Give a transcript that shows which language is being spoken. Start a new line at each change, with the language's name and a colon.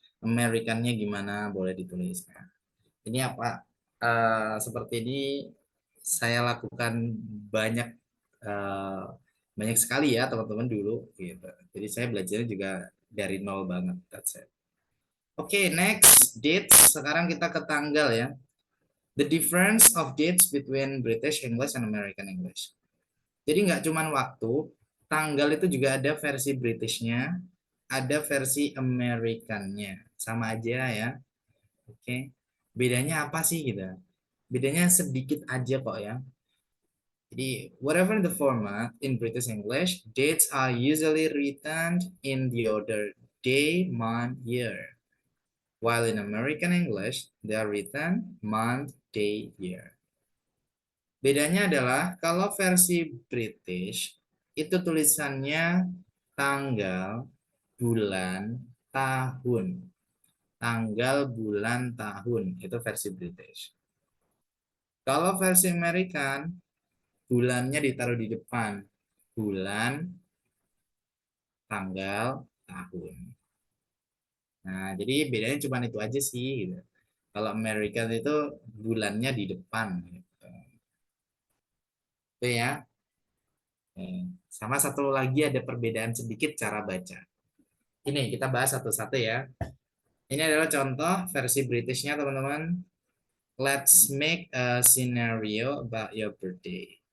Indonesian: Americannya gimana boleh ditulis. Nah, ini apa? Seperti ini saya lakukan banyak sekali ya teman-teman dulu gitu. Jadi saya belajarnya juga dari nol banget.
English: That's it.
Indonesian: Oke,
English: next dates.
Indonesian: Sekarang kita ke tanggal ya.
English: The difference of dates between British English and American English.
Indonesian: Jadi nggak cuma waktu, tanggal itu juga ada versi Britishnya, ada versi Americannya. Sama aja ya. Oke. Bedanya apa sih gitu? Bedanya sedikit aja kok ya. Jadi,
English: whatever the format in British English, dates are usually written in the order day, month, year. While in American English, they are written month, day, year.
Indonesian: Bedanya adalah kalau versi British, itu tulisannya tanggal, bulan, tahun. Tanggal, bulan, tahun. Itu versi British. Kalau versi American, bulannya ditaruh di depan. Bulan, tanggal, tahun. Nah, jadi bedanya cuma itu aja sih. Gitu. Kalau American itu bulannya di depan. Gitu. Itu ya. Sama satu lagi ada perbedaan sedikit cara baca. Ini kita bahas satu-satu ya. Ini adalah contoh versi Britishnya teman-teman.
English: Let's make a scenario about your birthday.